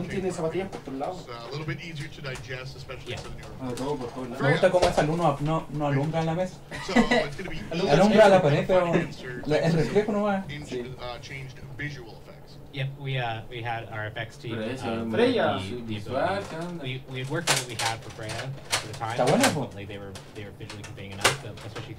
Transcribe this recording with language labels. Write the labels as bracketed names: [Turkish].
[English] It's a little bit easier to digest, especially for the newer. [Spanish] Me gusta cómo esa luz no alumbra en la mesa. [English] So it's going to be [Spanish] alumbra la pared, pero el reflejo no va. [English] Changed visual effects. Yep, we had our effects team. Freya. We had worked on what we had for Freya at the time. [Spanish] Está bueno. [English] They were visually conveying enough, especially